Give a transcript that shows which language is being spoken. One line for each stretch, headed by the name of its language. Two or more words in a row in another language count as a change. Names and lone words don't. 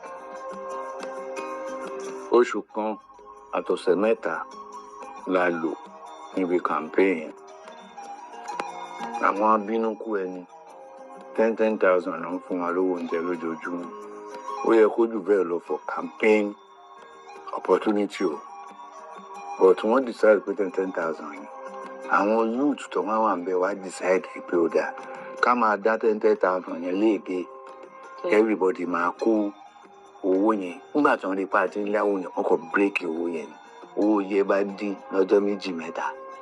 Yoruba: Oṣù kan àtọ̀sẹ̀ mẹ́ta la lò níbi campaign. Àwọn abínúkú ẹni 10,000 ló ń fún wa lówó oúnjẹ lójoojúmọ́. Ó yẹ kó jù bẹ́ẹ̀ lọ
English: for campaign opportunity
Yoruba: o. But wọ́n decide pé 10,000 yìí. Àwọn youth tó wá wà ń bẹ wá decide pé ó dáa ká máa dá 10,000 yẹn léèké. Everybody máa kó owó yẹn. Nígbà tí wọ́n rí pàtí ńláwó yẹn wọ́n kò bírèkì owó yẹn. Owó yẹn bá dín lọ́jọ́ méjì mẹ́ta.